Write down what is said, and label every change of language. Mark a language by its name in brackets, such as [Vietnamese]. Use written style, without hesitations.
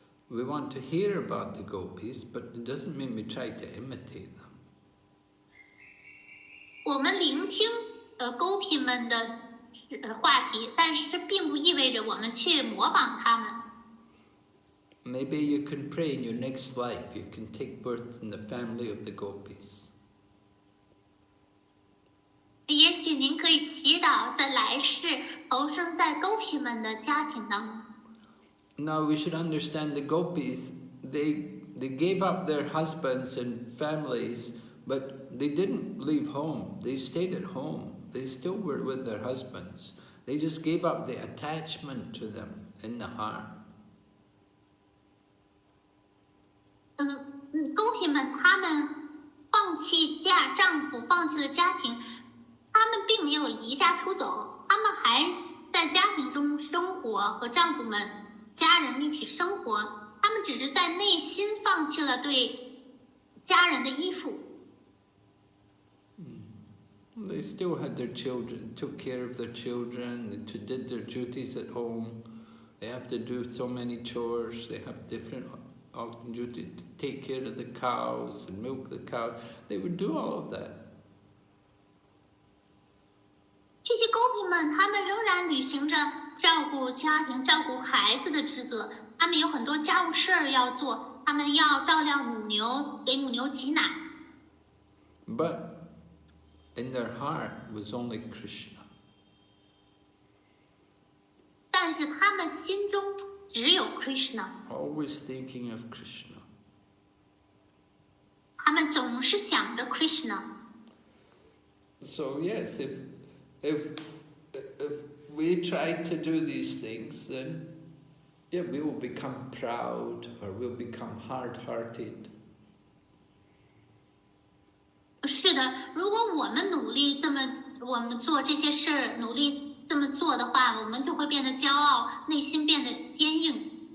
[English] We want to hear about the Gopis, but it doesn't mean we try to imitate them. [Chinese] 我们聆听Gopi 们的话题，但是这并不意味着我们去模仿他们。 [English] Maybe you can pray in your next life, you can take birth in the family of the Gopis. [Chinese] 也许您可以祈祷在来世投生在 Gopi 们的家庭当中。 [English] Now we should understand the Gopis, they gave up their husbands and families, but they didn't leave home. They stayed at home. They still were with their husbands. They just gave up the attachment to them in the heart. [Chinese] Gopi 们他们放弃丈夫，放弃了家庭，他们并没有离家出走，他们还在家庭中生活，和丈夫们、家人一起生活。他们只是在内心放弃了对家人的依附。 [English] They still had their children, took care of their children, they did their duties at home. They have to do so many chores, they have different duties to take care of the cows and milk the cows. They would do all of that. [Chinese] 这些 Gopi 们，他们仍然履行着照顾家庭、照顾孩子的职责。他们有很多家务事儿要做，他们要照料母牛，给母牛挤奶。 [English] But in their heart was only Krishna. [Chinese] 但是他们心中只有 Krishna， [English] Always thinking of Krishna. [Chinese] 他们总是想着 Krishna。 [English] So yes, if we try to do these things, then yeah, we will become proud or we'll become hard-hearted. [Chinese] 是的，如果我们努力我们做这些事儿，努力这么做的话，我们就会变得骄傲，内心变得坚硬。